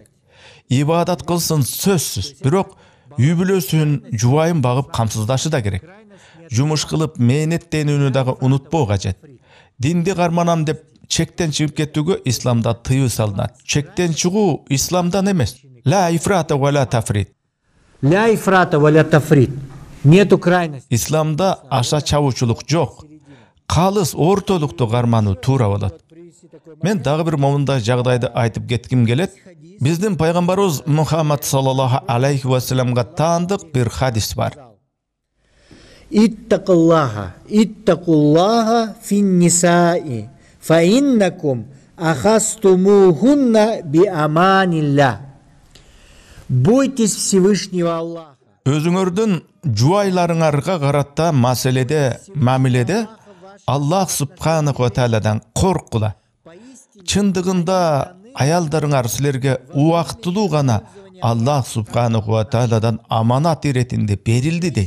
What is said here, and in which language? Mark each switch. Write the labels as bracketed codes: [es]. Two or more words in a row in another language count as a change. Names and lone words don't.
[ky] Ибадат кылсын сөзсүз, бирок үй бүлөсүн, жубайын багып камсыздашы да керек. Жумуш кылып мээнеттенүүнү дагы унутпоо кажет. Динди карманам деп чектен чыгып кетүүгө исламда тыюу салынат. Чектен чыгуу исламдан эмес. [ar] لا إفراط ولا تفريط. لا إفراط ولا تفريط. [ru] Нету крайности. [ky] Исламда аша чабуучулук жок. Калыс ортолукту кармануу туура болот. Мен дагы бир момундай жагдайды айтып кетким келет. Биздин пайгамбарыбыз Мухаммад [ar] صلى الله عليه وسلم [ky] таандык бир хадис бар. [ar] اتقوا الله في النساء فإنكم أخذتموهن بأمان الله. [ru] Бойтесь Всевышнего Аллаха. [ky] Өзүңөрдүн жубайларыңарга карата маселеде, мамиледе [ar] الله سبحانه وتعالى [ky] коркула. Чындыгында аялдарыңар силерге убактылуу гана [ar] الله سبحانه وتعالى [ky] аманат иретинде берилди дейт.